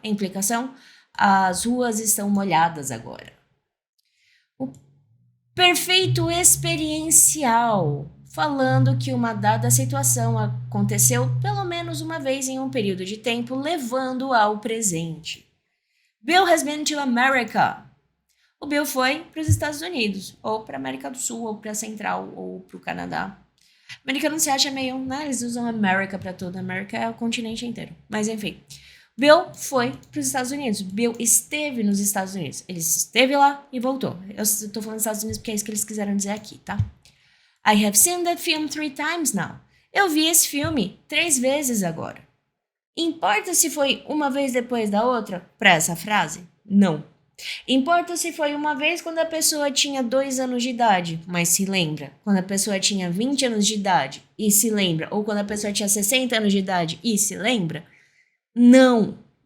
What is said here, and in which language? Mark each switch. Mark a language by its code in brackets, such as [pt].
[pt] A implicação, as ruas estão molhadas agora. O perfeito experiencial, falando que uma dada situação aconteceu pelo menos uma vez em um período de tempo, levando ao presente. [en] Bill has been to America. [pt] O Bill foi para os Estados Unidos, ou para a América do Sul, ou para a Central, ou para o Canadá. Americano se acha meio, né? Eles usam America para tudo. América é o continente inteiro. Mas enfim. Bill foi para os Estados Unidos. Bill esteve nos Estados Unidos. Ele esteve lá e voltou. Eu estou falando Estados Unidos porque é isso que eles quiseram dizer aqui, tá? [en] I have seen that film 3 times now. [pt] Eu vi esse filme 3 vezes agora. Importa se foi uma vez depois da outra para essa frase? Não. Importa se foi uma vez quando a pessoa tinha 2 anos de idade, mas se lembra. Quando a pessoa tinha 20 anos de idade e se lembra. Ou quando a pessoa tinha 60 anos de idade e se lembra. Não.